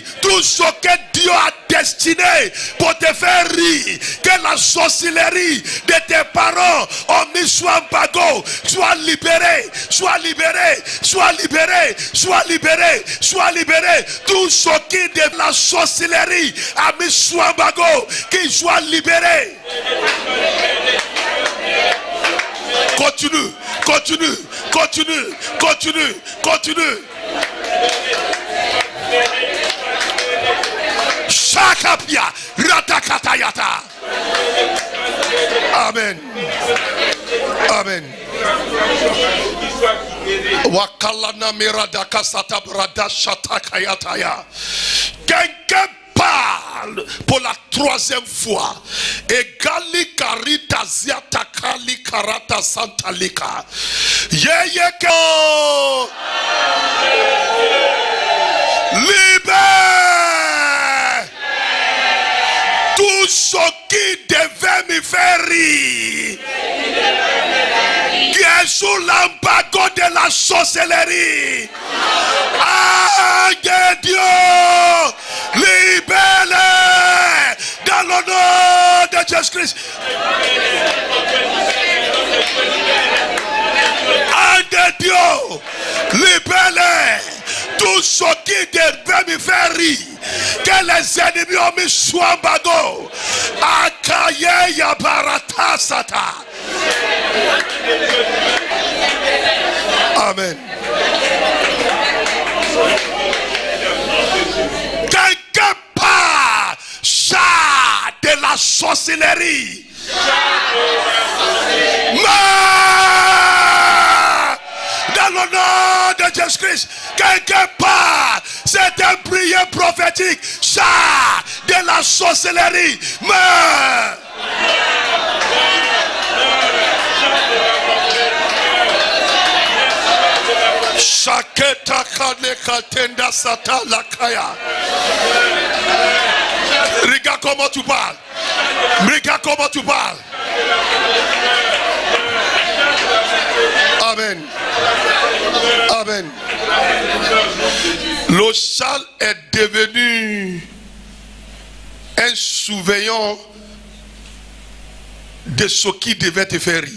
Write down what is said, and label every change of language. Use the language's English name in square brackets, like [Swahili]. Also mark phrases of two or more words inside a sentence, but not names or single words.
[French] Tout ce que Dieu a destiné pour te faire rire, que la sorcellerie de tes parents ont mis sous embargo, soit libéré, soit libéré, soit libéré, soit libéré, soit libéré. Tout ce qui de la sorcellerie a mis sous embargo, qu'il soit libéré. Continue, continue, continue, continue, continue. Shakapia, ratakatayata. Amen. Amen. Wakalana miradaka satabrada shatakayataya. Quelqu'un parle pour la 3e fois. Egali karita ziatakali karata santalika. Yeyeko. Libère. Tout ce qui devait me faire rire, qui est sous l'embargo de la sorcellerie. Ah, Dieu, libère dans le nom de Jésus-Christ. Ah, Dieu, libère Tout ce qui devrait me faire rire, que les ennemis ont mis sous embargo. Akaye yabarata sata. Amen. Quelque part, chat de la sorcellerie. Dans le nom de Jésus-Christ, quelque part, c'est un prière prophétique. Chat de la sorcellerie. Meurs. Shaketa kaneka tenda sata lakaya. Regarde comment tu parles. Regarde comment tu parles. Amen. Amen. Le châle est devenu un surveillant de ce qui devait te faire rire.